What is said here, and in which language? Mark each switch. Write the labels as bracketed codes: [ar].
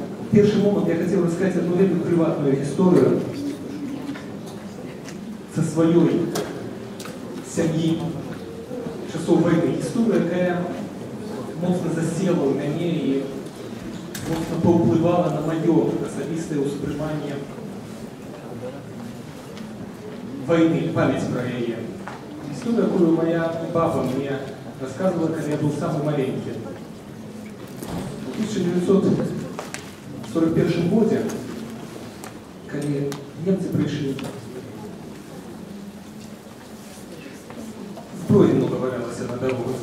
[ru] Первый момент я хотел рассказать одну приватную историю со своей семьи часов войны. История, которая [be] моцна засела ў мяне і моцна паўплывала на маё асабістае ўспрыманне войны, память про яе. [ru] История, которую моя баба мне рассказывала, когда я был самый маленький. В 1941 году, когда немцы пришли, зброи много валялось на дорогах.